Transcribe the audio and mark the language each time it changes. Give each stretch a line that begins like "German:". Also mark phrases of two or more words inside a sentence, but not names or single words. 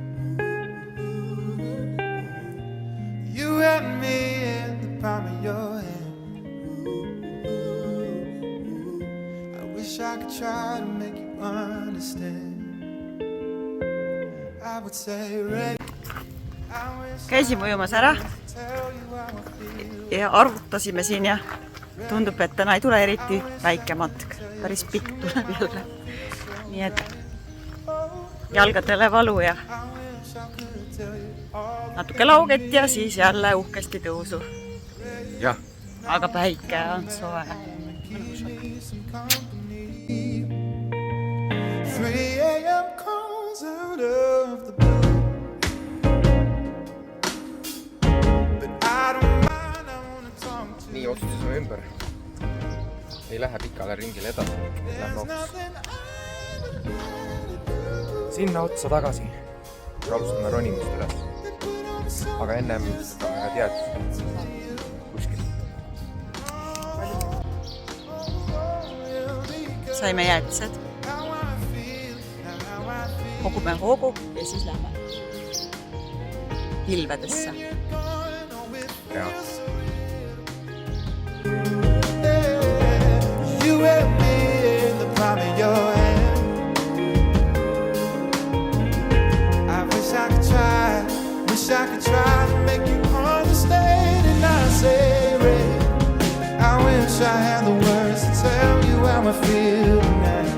English: You had me in the palm of your hand. I wish I could try to make you understand. I would say
Estonian: Käisime ujumas ära ja arutasime siin ja tundub, et täna ei tule eriti väike matk, päris pikk tuleb jälle. Nii et jalgadele valu ja natuke lauget ja siis jälle uhkesti tõusu. jah, Aga päike on soe.
English: 3 a.m. calls out of the blue. But I don't mind, I wanna talk to
Estonian: nii otsustasime ümber. Ei lähe pikale ringile edasi, lähme hoopis sinna otsa tagasi. Alustame ronimist üles. Aga ennem võtame ühe teaduse kuskil. Saime jäätised. Kogume hoogu ja siis lähme pilvedesse. Ja.
English: you and me in the palm of your hand. I wish I could try to make you understand. And I say, Ray, I wish I had the words to tell you how I feel tonight.